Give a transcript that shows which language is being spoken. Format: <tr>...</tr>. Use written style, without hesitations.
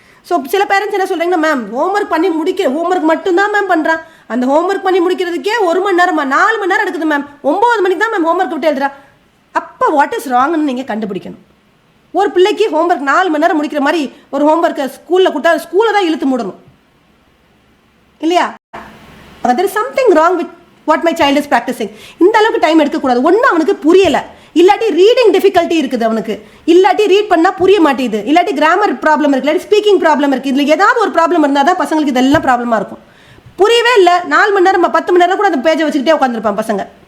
<ta>So சில parents என்ன சொல்கிறீங்கன்னா, ma'am homework பண்ணி ஹோம்ஒர்க் மட்டும்தான் மேம் பண்ணுறான், அந்த ஹோம்ஒர்க் பண்ணி முடிக்கிறதுக்கே 1 மணி நேரமா 4 மணி நேரம் எடுக்குது மேம், 9 மணிக்கு தான் மேம் ஹோம்ஒர்க் விட்டு எழுதுறா. அப்போ வாட் இஸ் ராங்னு நீங்கள் கண்டுபிடிக்கணும். ஒரு பிள்ளைக்கு ஹோம்ஒர்க் 4 மணி நேரம் முடிக்கிற மாதிரி ஒரு ஹோம்ஒர்க்கை ஸ்கூலில் கொடுத்தா ஸ்கூலை தான் இழுத்து மூடணும் இல்லையா?</ta> <en>there is something wrong with what my child is practicing.</en> <ta>இந்த அளவுக்கு டைம் எடுக்கக்கூடாது. ஒன்று அவனுக்கு புரியலை, இல்லாட்டி ரீடிங் டிஃபிகல்ட்டி இருக்குது அவனுக்கு, இல்லாட்டி ரீட் பண்ணால் புரிய மாட்டேங்குது, இல்லாட்டி கிராமர் ப்ராப்ளம் இருக்குது, இல்லாட்டி ஸ்பீக்கிங் ப்ராப்ளம் இருக்குது. இதில் ஏதாவது ஒரு ப்ராப்ளம் இருந்தால் தான் பசங்களுக்கு இதெல்லாம் ப்ராப்ளமாக இருக்கும். புரியவே இல்லை, 4 மணி நேரம் 10 மணி நேரம் கூட அந்த பேஜை வச்சுக்கிட்டே உட்காந்துருப்பான் பசங்க.</ta>